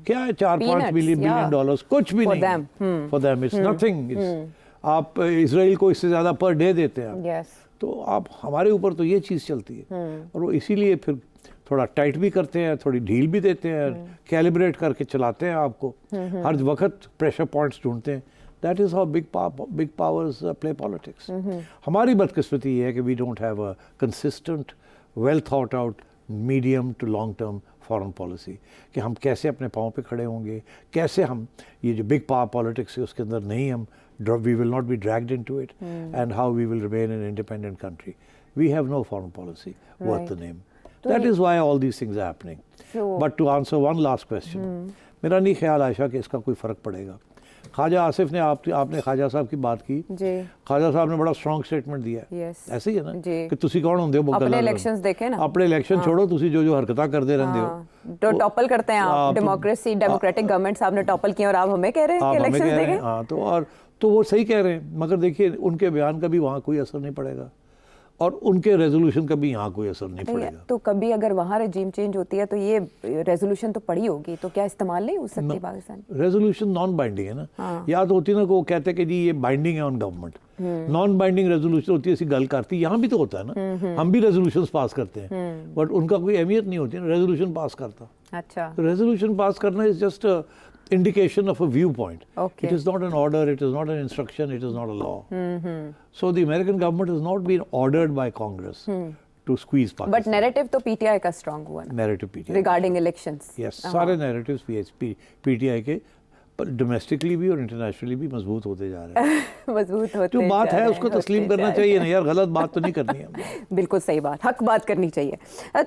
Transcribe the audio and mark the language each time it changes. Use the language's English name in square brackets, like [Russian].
[Urdu] کیا ہے 4-5 billion dollars, کچھ بھی نہیں. [English] For them it's nothing. [Urdu] آپ اسرائیل کو اس سے زیادہ پر ڈے دیتے ہیں, تو آپ ہمارے اوپر تو یہ چیز چلتی ہے, اور وہ اسی لیے پھر تھوڑا ٹائٹ بھی کرتے ہیں, تھوڑی ڈھیل بھی دیتے ہیں, کیلیبریٹ کر کے چلاتے ہیں آپ کو, ہر وقت پریشر پوائنٹس ڈھونڈتے ہیں. [English] That is how big powers play politics. [Urdu] ہماری بدقسمتی یہ ہے کہ [English] we don't have a consistent, well thought out, medium to long term foreign policy, [Urdu] کہ ہم کیسے اپنے پاؤں پہ کھڑے ہوں گے, کیسے ہم یہ جو [English] big power politics [Urdu] ہے اس کے اندر نہیں ہم [English] we will not be dragged into it, and how we will remain an independent country. We have no foreign policy worth the name. That is why all these things are happening. But to answer one last question, [Urdu] میرا نہیں خیال عائشہ کہ اس کا کوئی فرق پڑے گا. خواجہ آصف نے آپ نے خواجہ صاحب کی بات کی, خواجہ صاحب نے بڑا اسٹرانگ اسٹیٹمنٹ دیا ہے, ایسے ہی ہے نا کہ [Punjabi] تسی کون ہوندے ہو, [Urdu] اپنے الیکشنز دیکھیں نا, [Punjabi] اپنے الیکشن چھوڑو, تسی جو حرکتاں کردے رہندے ہو, [Urdu] تو ٹاپل کرتے ہیں آپ, ڈیموکریسی ڈیموکریٹک گورنمنٹ صاحب نے ٹاپل کیا, اور آپ ہمیں کہہ رہے ہیں کہ الیکشنز دیکھیں. ہاں, تو وہ صحیح کہہ رہے ہیں, مگر دیکھیے ان کے بیان کا بھی وہاں کوئی اثر نہیں پڑے گا, اور ان کے ریزولوشن کا بھی یہاں کوئی اثر نہیں پڑے گا. تو کبھی اگر وہاں رجیم چینج ہوتی ہے تو یہ ریزولوشن تو پڑی ہوگی, تو کیا استعمال نہیں ہو سکتی پاکستان؟ ریزولوشن نان بائنڈنگ ہے نا, یا تو ہوتی نا کہ وہ کہتے ہیں کہ جی یہ بائنڈنگ ہے آن گورنمنٹ, نان بائنڈنگ ریزولوشن ہوتی ہے, ایسی گل کرتی, یہاں بھی تو ہوتا ہے نا, ہم بھی ریزولوشنز پاس کرتے ہیں, بٹ ان کا کوئی اہمیت نہیں ہوتی نا ریزولوشن پاس کرتا. اچھا, ریزولوشن پاس کرنا [English] Is just indication of a viewpoint. It is not an order, it is not an instruction, it is not a law. So the American government has not been ordered by Congress to squeeze Pakistan. [Urdu] But narrative تو PTI کا strong ہوا نا, narrative PTI [English] regarding elections. [Urdu] Yes, سارے narratives PTI کے domestically بھی اور internationally بھی مضبوط ہوتے جا رہے ہیں. مضبوط ہوتے جو بات ہے اس کو تسلیم کرنا چاہیے نا یار, غلط بات تو نہیں کرنی ہے. بالکل صحیح بات, حق بات کرنی چاہیے.